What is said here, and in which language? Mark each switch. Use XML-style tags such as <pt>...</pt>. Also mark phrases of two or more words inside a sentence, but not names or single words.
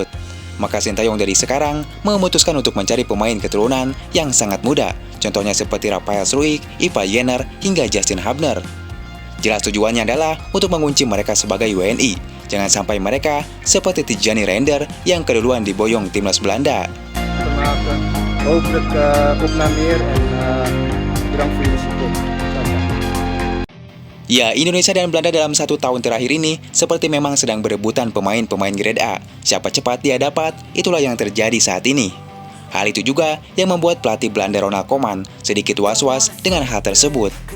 <id>Maka Sintayong dari sekarang memutuskan untuk mencari pemain keturunan yang sangat muda, contohnya seperti Rafael Struijk, Iva Jenner, hingga Justin Hubner. Jelas tujuannya adalah untuk mengunci mereka sebagai WNI. Jangan sampai mereka seperti Tijjani Reinder yang keduluan diboyong timnas Belanda.</id> <nl>Hopelijk opnameer en bedankt voor jullie support.</nl> <id>Ya, Indonesia dan Belanda dalam 1 tahun terakhir ini seperti memang sedang berebutan pemain-pemain</id> <en>grade A.</en> <id>Siapa cepat dia dapat, itulah yang terjadi saat ini. Hal itu juga yang membuat pelatih Belanda Ronald Koeman sedikit was-was dengan hal tersebut.</id>